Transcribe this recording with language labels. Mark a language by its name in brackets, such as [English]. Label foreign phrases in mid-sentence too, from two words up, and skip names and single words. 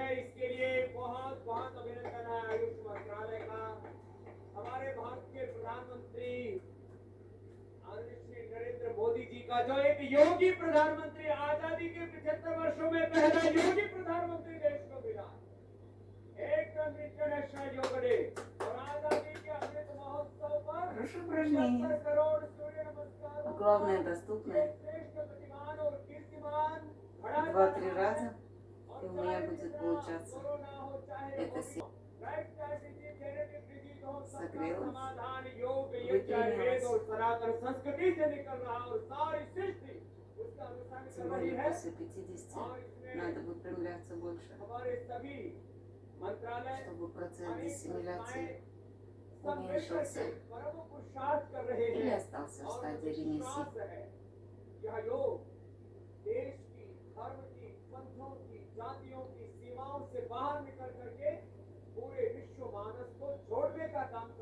[Hindi] इसके लिए बहुत बहुत अभिनंदन है आयुष मंत्रालय का, हमारे भारत के प्रधानमंत्री आदरणीय नरेंद्र मोदी जी का, जो एक योगी प्रधानमंत्री, आजादी के 75 वर्षों में पहला योगी प्रधानमंत्री देश को मिला। एकदम इंटरनेशनल योग डे और आजादी के अमृत महोत्सव पर [Russian] Хорошее упражнение. [Hindi] 70 करोड़ सूर्य नमस्कार, [Russian] Главное, доступное. [Hindi] श्रेष्ठ प्रतिमान और कीर्तिमान [Russian] 2-3 раза, и у меня будет получаться. Это согрелось, выпрямилось. [Hindi] और सनातन संस्कृति से निकल रहा और सारी सृष्टि उसका अनुसरण कर [Russian] Тем [Hindi] रही [Russian] более [Hindi] है। [Russian] после 50 надо выпрямляться больше, [Hindi] हमारे सभी मंत्रालय [Russian] чтобы процесс диссимиляции [Hindi] सब मिलकर [Russian] уменьшился [Hindi] के परम पुरुषार्थ कर रहे [Russian] или [Hindi] हैं [Russian] остался в [Hindi] और [Russian] стадии ремиссии. [Hindi] विश्वास है यह योग देश की, धर्म की, पंथों की, जातियों की सीमाओं से बाहर निकल करके पूरे विश्व मानस को जोड़ने का काम